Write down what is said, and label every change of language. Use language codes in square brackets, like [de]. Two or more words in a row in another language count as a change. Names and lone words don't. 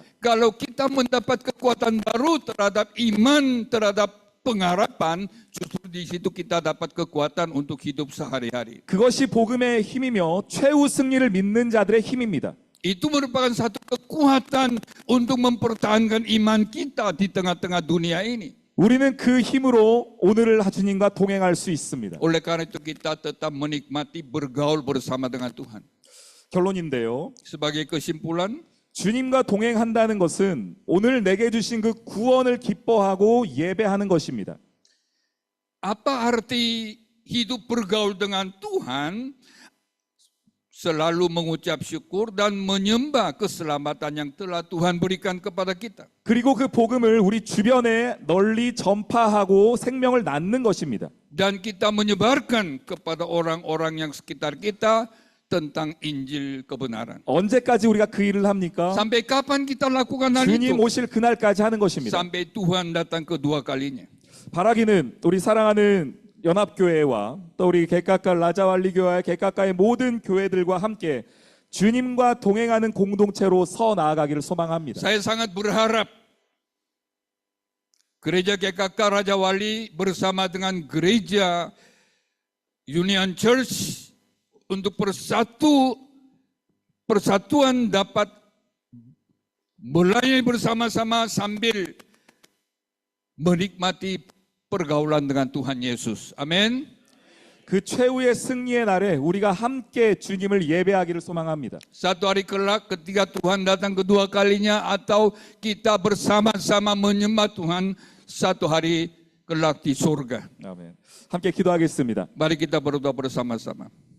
[id] Kalau kita mendapat kekuatan baru terhadap iman, terhadap pengharapan, justru di situ kita dapat kekuatan untuk hidup sehari-hari. [ko] 그것이 복음의 힘이며 최후 승리를 믿는 자들의 힘입니다. [id] Itu merupakan satu kekuatan untuk mempertahankan iman kita di tengah-tengah dunia ini. [ko] 우리는 그 힘으로 오늘을 주님과 동행할 수 있습니다. [id] Oleh karena itu kita tetap menikmati bergaul bersama dengan Tuhan. [ko] 결론인데요. [id] Sebagai kesimpulan, [ko] 주님과 동행한다는 것은 오늘 내게 주신 그 구원을 기뻐하고 예배하는 것입니다. [id] apa arti hidup bergaul dengan Tuhan? Selalu mengucap syukur dan menyembah keselamatan yang telah Tuhan berikan kepada kita. [ko] 그리고 그 복음을 우리 주변에 널리 전파하고 생명을 낳는 것입니다. [id] Dan kita menyebarkan kepada orang-orang yang sekitar kita tentang Injil kebenaran. [ko] 언제까지 우리가 그 일을 합니까? [id] Sampai kapan kita lakukan hal [ko] 주님 [id] itu? [ko] 오실 그날까지 하는 것입니다. [id] Sampai Tuhan datang kedua kalinya. [ko] 바라기는 우리 사랑하는 연합교회와 또 우리 개깎아 라자왈리교회와 개깎아의 모든 교회들과 함께 주님과 동행하는 공동체로 서 나아가기를 소망합니다. [id] Saya sangat berharap Gereja GKK Raja Wali bersama dengan Gereja Union Church untuk persatuan dapat melayani bersama-sama sambil menikmati pergaulan dengan Tuhan Yesus. Amin. [ko] 그 최후의 승리의 날에 우리가 함께 주님을 예배하기를 소망합니다. [id] Satu hari kelak ketika Tuhan datang kedua kalinya atau kita bersama-sama menyembah Tuhan satu hari kelak di surga. [ko] 아멘. 함께 기도하겠습니다. [id] Mari kita berdoa bersama-sama.